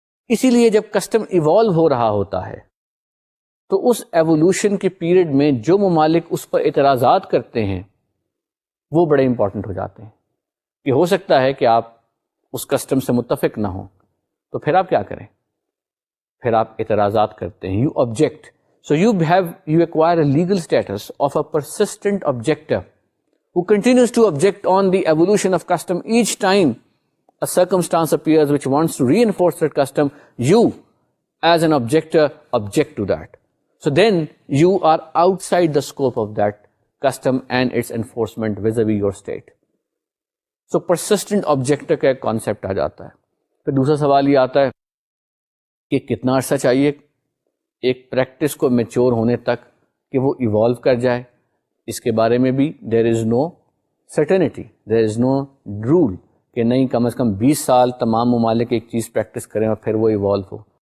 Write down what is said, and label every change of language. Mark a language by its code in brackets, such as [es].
[ur] اسی لیے جب کسٹم ایوالو ہو رہا ہوتا ہے تو اس ایوولوشن کے پیریڈ میں جو ممالک اس پر اعتراضات کرتے ہیں وہ بڑے امپورٹنٹ ہو جاتے ہیں. کہ ہو سکتا ہے کہ آپ اس کسٹم سے متفق نہ ہوں، تو پھر آپ کیا کریں؟ پھر آپ اعتراضات کرتے ہیں، [en] You object. So you acquire a legal status of a persistent objector who continues to object on the evolution of custom each time a circumstance appears which wants to reinforce that custom. You, as an objector, object to that. So then you are outside the scope of that custom and its enforcement vis-a-vis your state. So persistent objector [ur] کا ایک concept آ جاتا ہے. پھر دوسرا سوال یہ آتا ہے کہ کتنا عرصہ چاہیے ایک پریکٹس کو میچور ہونے تک کہ وہ ایوالو کر جائے. اس کے بارے میں بھی [en] there is no certainty, there is no rule [ur] کہ نہیں، کم از کم 20 سال تمام ممالک ایک چیز پریکٹس کریں اور پھر وہ ایوالو ہو.